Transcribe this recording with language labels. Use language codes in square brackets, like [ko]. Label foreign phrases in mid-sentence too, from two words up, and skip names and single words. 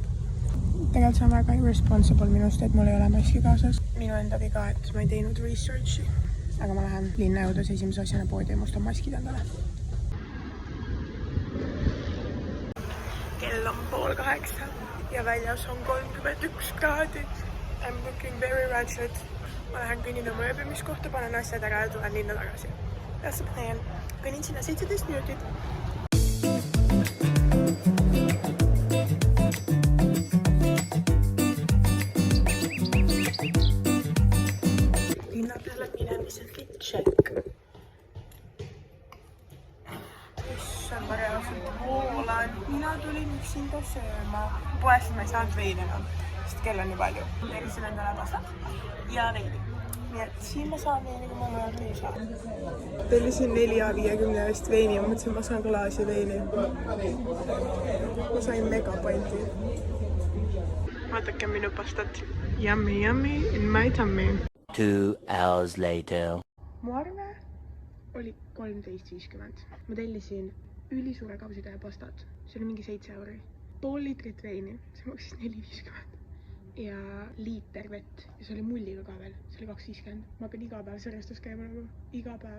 [et] Tegelikult see on väga irresponsible minust, et mul ei ole maski kaasas. Minu enda viga, et ma ei teinud researchi. Aga ma lähen linna jõudes esimese asjana poodi ja mustan maskid endale. Kell on 7:30 ja väljas on 31 kraadi. [en] I'm looking very ratchet. [et] Ma lähen kõnnin oma ööbimiskohta, panen asjad ära ja tulen linna tagasi. [en] That's the plan. [et] Kõnnin sinna 17 minutit. Linna peale minemise [en] fit check. [et] Issand, ma reaalselt hoolan. Mina tulin üksinda sööma. Poest ma ei saanud veini enam, sest kell on nii palju. Terisin endale pastat ja veini. Nii et siin ma saan veini, kui ma mõjalt ei saa. Tellisin 4,50 eest veini ja mõtlesin, ma saan klaasi veini. Ma sain megapandi. Vaadake minu pastat. [en] Yummy, yummy in my tummy. 2 hours later. [et] Mu arve oli 13.50. Ma tellisin ülisuure kausitäie pastat. See oli mingi 7 euri. Pool liitrit veini. See maksis 4.50. ja liiter vett ja see oli mulliga ka veel, see oli 2,50. Ma pean iga päev sõrestus käima nagu, iga päev.